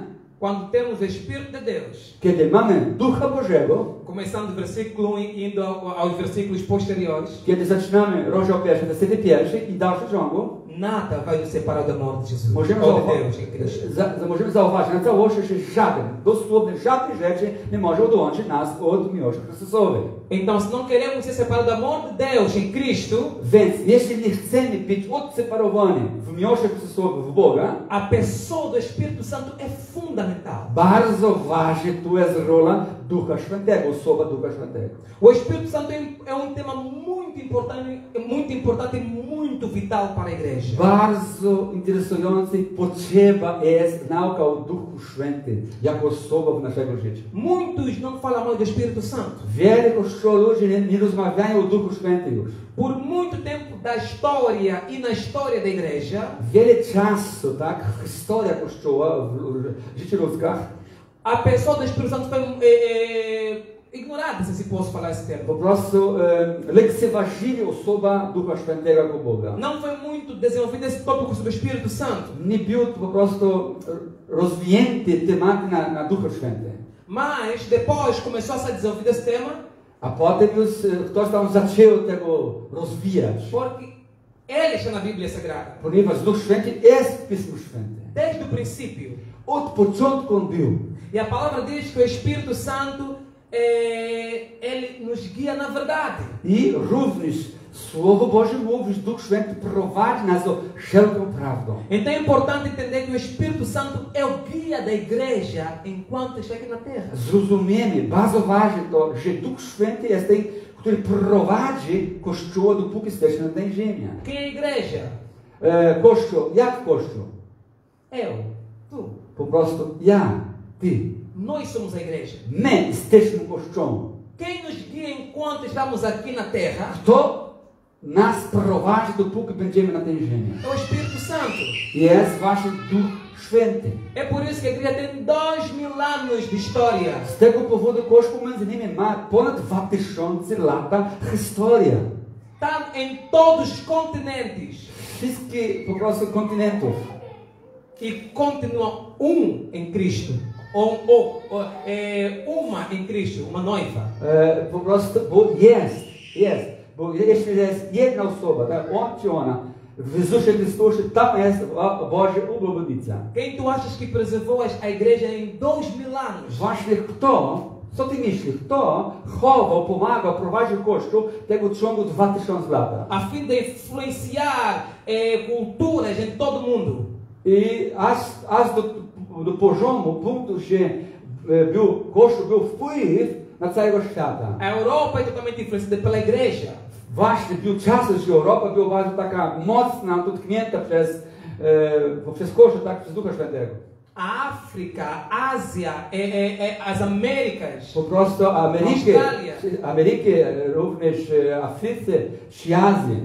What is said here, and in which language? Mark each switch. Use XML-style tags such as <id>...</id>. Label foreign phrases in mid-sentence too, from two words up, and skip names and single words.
<pt>quando temos o Espírito de Deus,</pt> <pl>kiedy mamy Ducha Bożego,</pl> <pt>começando do versículo 1 e indo aos versículos posteriores,</pt> <pl>kiedy zaczynamy rozdział pierwszy, wersety pierwszy i dalszy ciągu,</pl> <pt>nada vai nos separar do amor de Jesus,</pt> <pl>możemy,</pl> <pt>ou de Deus em Cristo.</pt> <pl>możemy zauważyć na całości, że żaden, dosłownie żadnej rzeczy nie może odłączyć nas od miłości Chrystusowej.</pl> <pt>Então, se não queremos ser separados do amor de Deus em Cristo,</pt> <pl>Więc jeśli nie chcemy być odseparowani w miłości Chrystusowej w Boga,</pl> <pt>a pessoa do Espírito Santo é fundamental.</pt> <pl>bardzo ważna tu jest rola Ducha Świętego, osoba Ducha Świętego.</pl> <pt>O Espírito Santo é tema muito importante e muito vital para a igreja.</pt> <pl>Bardzo interesujący potrzeba jest nauka o Duchu Świętym jako osoba w naszego życia.</pl> <pt>Muitos não falam mais do Espírito Santo.</pt> <pl>Wiele kościołów ludzi nie rozmawiają o Duchu Świętym już.</pl> <pt>Por muito tempo da história e na história da igreja,</pt> <pl>Wiele czasu, tak, historia Kościoła w życiu ludzkach,</pl> <pt>a pessoa do Espírito Santo foi ignorada, se posso falar esse termo.</pt> <pl>po prostu lekceważyli osoba Ducha Świętego jako Boga.</pl> <pt>Não foi muito desenvolvido esse tópico sobre o Espírito Santo.</pt> <pl>Nie był po prostu rozwinięty temat na Ducha Świętym.</pl> <pt>Mas depois começou a ser desenvolvido esse tema,</pt> <pl>A potem już ktoś tam zaczął tego rozwijać.</pl> <pt>porque ele está na Bíblia Sagrada.</pt> <pl>Ponieważ Duch Święty jest w Pismu Świętym.</pl> <pt>Desde o princípio.</pt> <pl>Od początku on był.</pl> <pt>E a palavra diz que o Espírito Santo, ele nos guia na verdade.</pt> <pl>I również Słowo Boże mówi, że Duch Święty prowadzi nas do wszelką prawdą.</pl> <pt>Então é importante entender que o Espírito Santo é o guia da igreja enquanto está aqui na terra.</pt> <pl>Zrozumiemy, bardzo ważne to, że Duch Święty jest ten, który prowadzi Kościół, dopóki jesteśmy na tej ziemi.</pl> <pt>Quem é a igreja?</pt> <pl>Kościół, jak Kościół?</pl> <pt>Eu, tu.</pt> <pl>Po prostu ja, ty.</pl> <pt>Nós somos a igreja.</pt> <pl>My jesteśmy Kościołem.</pl> <pt>Quem nos guia enquanto estamos aqui na terra</pt> <pl>Kto nas prowadzi, dopóki będziemy na tej ziemi?</pl> <pt>é o Espírito Santo.</pt> <pl>Jest właśnie Duch Święty.</pl> <pt>É por isso que a igreja tem 2000 anos de história.</pt> <pl>Z tego powodu Kościół między innymi ma ponad 2000 lata historia.</pl> <pt>Está em todos os continentes.</pt> <pl>Wszystkie po prostu kontynentów.</pl> <pt>E continua em Cristo. Uma em Cristo, uma noiva.</pt> <pl>Po prostu, bo jest. Bo jeśli jest jedna osoba, tak, on czy ona, w Jezusie Chrystusie, tam jest Boża obłudnica.</pl> <pt>Quem tu achas que preservou a igreja em 2000 anos?</pt> <pl>Właśnie kto, co ty myślisz, kto chował, pomagał, prowadził Kościół tego ciągu 2000 lat?</pl> <pt>A fim de influenciar culturas em todo o mundo.</pt> <pl>I aż do poziomu, punktu, że Kościół był wpływ na całego świata.</pl> <pt>A Europa é totalmente influenciada pela igreja.</pt> <pl>Właśnie był czas, że Europa była bardzo taka mocna, dotknięta przez Kościół, tak, przez Ducha Świętego.</pl> <pt>A África, Ásia, as Américas,</pt> <pl>Po prostu Ameryki, również Afryce, czy Azji,</pl>